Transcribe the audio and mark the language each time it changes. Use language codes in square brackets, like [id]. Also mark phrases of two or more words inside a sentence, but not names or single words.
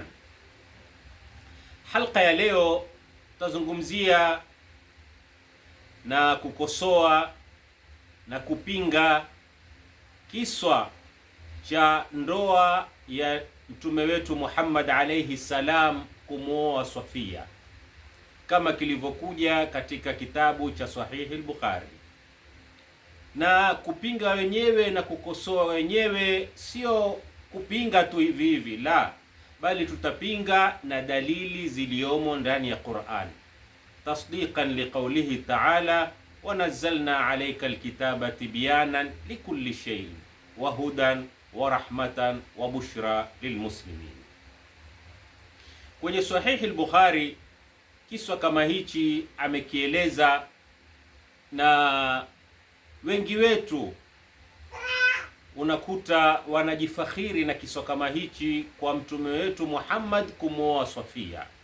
[sw] Halqa ya leo tazungumzia na kukosoa na kupinga kiswa cha ndoa ya mtume wetu Muhammad [ar] عليه السلام [sw] kumwoa Safia, kama kilivyokuja katika kitabu cha Sahihi al-Bukhari. Na kupinga wenyewe na kukosoa wenyewe sio kupinga tu hivi hivi, la, bali tutapinga na dalili ziliomo ndani ya Qur'an, [ar] تصديقا لقوله تعالى ونزلنا عليك الكتاب تبيانا لكل شيء وهدى ورحمة وبشرى للمسلمين. [sw] Kwenye Sahihi al-Bukhari kiswa kama hichi amekieleza, na wengi wetu unakuta wanajifakhiri na kiswa kama hichi kwa mtume wetu Muhammad kumwoa Safia.